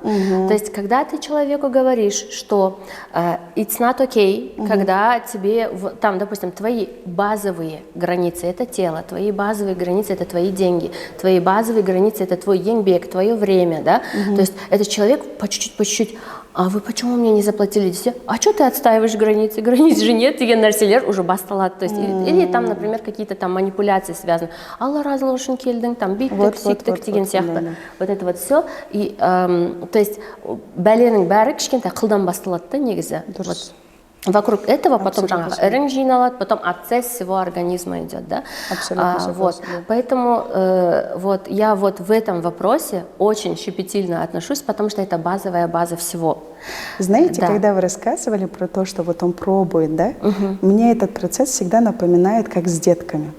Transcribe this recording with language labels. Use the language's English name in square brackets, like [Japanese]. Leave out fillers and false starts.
[Russian] То есть когда ты человеку говоришь, что it's not okay, когда тебе, там, допустим, твои базовые границы – это тело, твои базовые границы – это твои деньги, твои базовые границы – это твой еңбек, твое время, да. То есть этот человек по чуть-чуть, а вы почему мне не заплатили здесь? А что ты отстаиваешь границы? Границ же нет, деген нәрселер уже басталады. То есть, или там, например, какие-то там манипуляции связаны. [Kazakh] Алла разы болсын келдің, там биттік, сүйттік деген сияқты. Вот это вот все. И, то есть, бәленің бәрі кішкентай қылдан басталады да негізі. [Russian] Вокруг этого потом ірің жиналады, потом абсцесс всего организма идет, да? Абсолютно. Вот. Поэтому вот я вот в этом вопросе очень щепетильно отношусь, потому что это базовая база всего. Знаете, когда вы рассказывали про то, что вот он пробует, да, мне этот процесс всегда напоминает, как с детками.